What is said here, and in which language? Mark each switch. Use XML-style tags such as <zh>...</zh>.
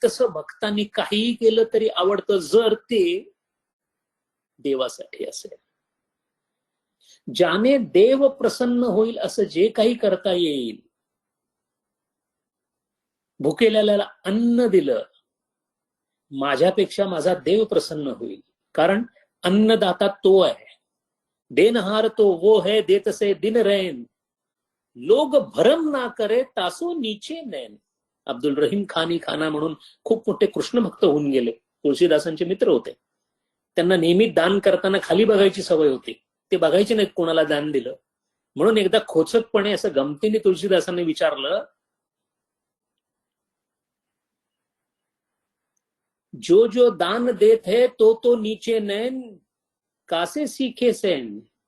<mr>तसं भक्तांनी काहीही केलं तरी आवडतं, जर ते देवासाठी असेल. ज्याने देव प्रसन्न होईल असं जे काही करता येईल. भुकेल्याला अन्न दिलं, माझ्यापेक्षा माझा देव प्रसन्न होईल. कारण अन्नदाता तो आहे.</mr> <hi>देनहार तो वो है देतसे दिन रैन, लोग भरम ना करे तासो नीचे नैन.</hi> <mr>अब्दुल रहीम खानी खाना म्हणून खूप मोठे कृष्ण भक्त होऊन गेले. तुळशीदासांचे मित्र होते. त्यांना नेहमी दान करताना खाली बघायची सवय होती. ते बघायचे नाहीत कोणाला दान दिलं. म्हणून एकदा खोचकपणे असं गमतीने तुळशीदासांनी विचारलं,</mr> <hi>जो जो दान देत है तो नीचे नैन, कासे सीखे सैन.</hi>